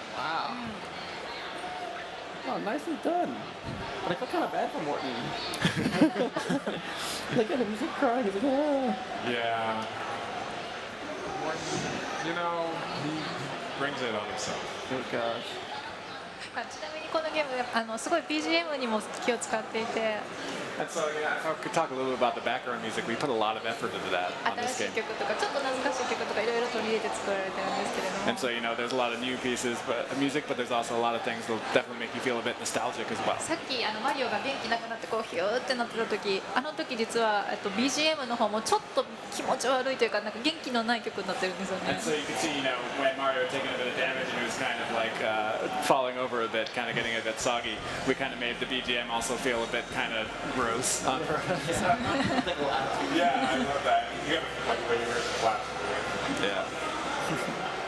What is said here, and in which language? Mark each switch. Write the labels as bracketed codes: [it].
[en] Wow. Oh, nicely done. But I feel kind of bad for Morton. Look at him, he's like crying. He's like, ah. Yeah. You know, he brings it on himself. Oh gosh. [ja] ちなみにこのゲームすごい BGM にも気を使っていて [en] And so, yeah, if I could talk a little bit about the background music, we put a lot of effort into that on this [ja] 新しい曲とかちょっと懐かしい曲とかいろいろ取り入れて作られてるんですけれども [en] And so, you know, there's a lot of new pieces, but music, but there's also a lot of things that'll definitely make you feel a bit nostalgic as well. [ja] さっきマリオが元気なくなってこうヒューってなってた時時実はBGM の方もちょっと気持ち悪いというかなんか元気のない曲になってるんですよね [en] And so you can see, you know, when Mario had taken a bit of damage and it was kind of like falling over a bit, kind of getting a bit soggy, we kind of made the BGM also feel a bit kind of gross on purpose. Yeah, I love that. You have like way worse flash. Yeah.